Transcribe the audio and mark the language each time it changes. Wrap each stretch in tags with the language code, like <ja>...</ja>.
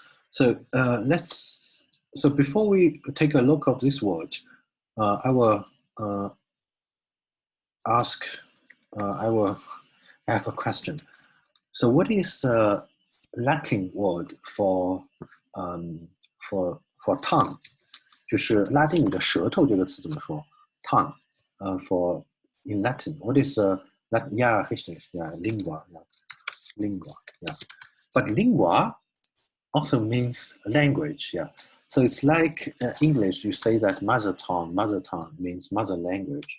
<en>So so before we take a look at this word, I will I have a question. So what is the Latin word for tongue?</en> <zh>就是拉丁语的舌头这个词怎么说 ？Tongue.</zh> <en>For in Latin, what is Latin? Yeah, lingua. Yeah, lingua. Yeah, but lingua also means language. Yeah, so it's like English. You say that mother tongue means mother language.</en>